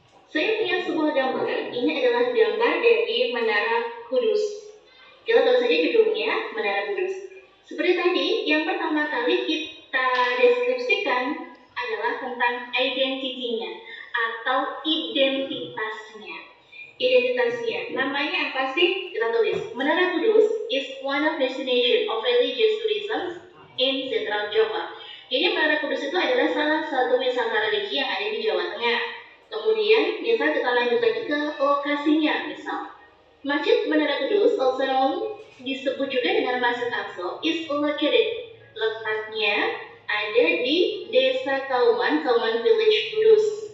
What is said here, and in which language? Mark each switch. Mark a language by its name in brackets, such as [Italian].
[Indonesian] Saya punya sebuah gambar, ini adalah gambar dari Menara Kudus. Kita tahu saja gedungnya Menara Kudus. Seperti tadi, yang pertama kali kita deskripsikan adalah tentang identitinya atau identitasnya. Identitasnya, namanya apa sih? Kita tulis, [English] Menara Kudus is one of destination of religious tourism in Central Java. [Indonesian] Jadi Menara Kudus itu adalah salah satu wisata religi yang ada di Jawa Tengah. Kemudian, misal kita lanjut lagi ke lokasinya, misal Masjid Menara Kudus, [English] also known, [Indonesian] disebut juga dengan Masjid Aqsa, [English] is located. [Indonesian] Letaknya ada di Desa Kauman Village Kudus.